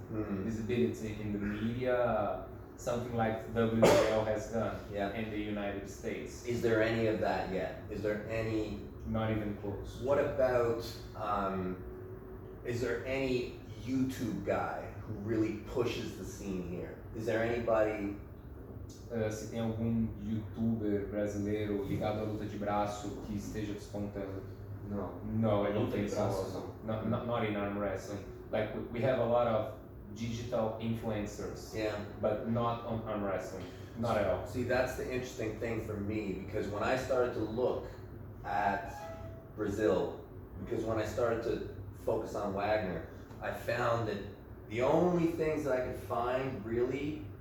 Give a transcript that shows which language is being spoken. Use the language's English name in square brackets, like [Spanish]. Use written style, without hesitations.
[English] Visibility in the media, something like WWL has done in the United States. Is there any of that yet? Is there any? Not even close. What about, is there any YouTube guy who really pushes the scene here? Is there anybody? [Portuguese] Se tem algum youtuber brasileiro ligado à luta de braço que esteja despontando? [English] No, I don't think so. Not in arm wrestling. Like we have a lot of digital influencers, but not on arm wrestling. Not at all. See, that's the interesting thing for me, because when I started to look at Brazil, because when I started to focus on Wagner, I found that the only things that I could find really